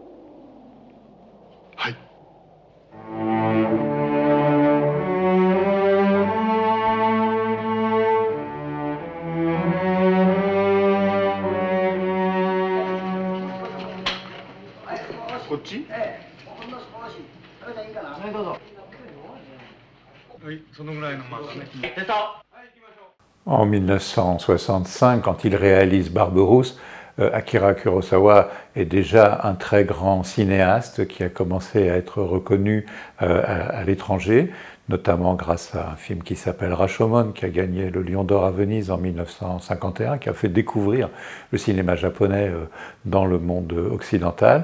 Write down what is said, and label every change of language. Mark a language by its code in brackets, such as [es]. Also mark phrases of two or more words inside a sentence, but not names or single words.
[ja] はい。こっち？はいどうぞ。はい、そのぐらいのまあね。 [fr] En 1965, quand il réalise Barberousse, Akira Kurosawa est déjà un très grand cinéaste qui a commencé à être reconnu à l'étranger, notamment grâce à un film qui s'appelle Rashomon, qui a gagné le Lion d'Or à Venise en 1951, qui a fait découvrir le cinéma japonais dans le monde occidental.